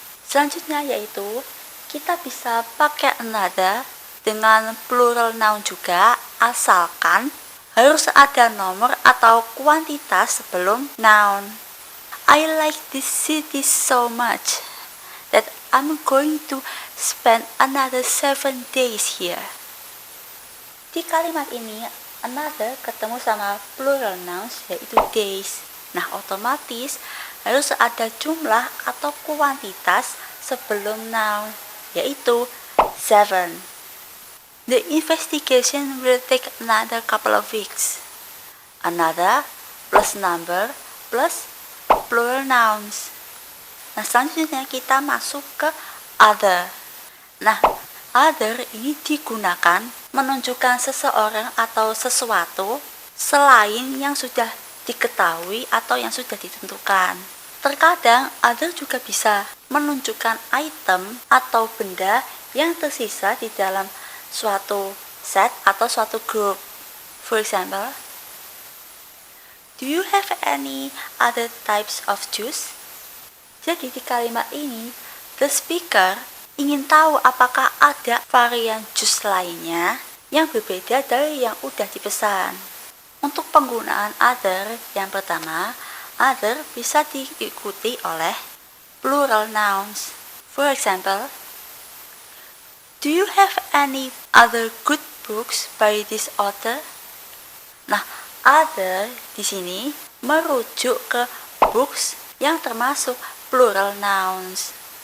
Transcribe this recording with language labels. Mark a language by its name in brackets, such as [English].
[Indonesian] Selanjutnya yaitu kita bisa pakai another dengan plural noun juga, asalkan harus ada nomor atau kuantitas sebelum noun. [English] I like this city so much that I'm going to spend another 7 days here. [Indonesian] Di kalimat ini, another ketemu sama plural nouns yaitu days. Nah, otomatis harus ada jumlah atau kuantitas sebelum noun, yaitu 7. [English] The investigation will take another couple of weeks. Another plus number plus plural nouns. [Indonesian] Nah, selanjutnya kita masuk ke other. Nah, other ini digunakan menunjukkan seseorang atau sesuatu selain yang sudah diketahui atau yang sudah ditentukan. Terkadang other juga bisa menunjukkan item atau benda yang tersisa di dalam suatu set atau suatu grup. [English] For example, do you have any other types of juice? [Indonesian] Jadi di kalimat ini, the speaker ingin tahu apakah ada varian jus lainnya yang berbeda dari yang udah dipesan. Untuk penggunaan other, yang pertama, other bisa diikuti oleh plural nouns. [English] For example, do you have any other good books by this author? [Indonesian] Nah, other di sini merujuk ke books yang termasuk plural nouns.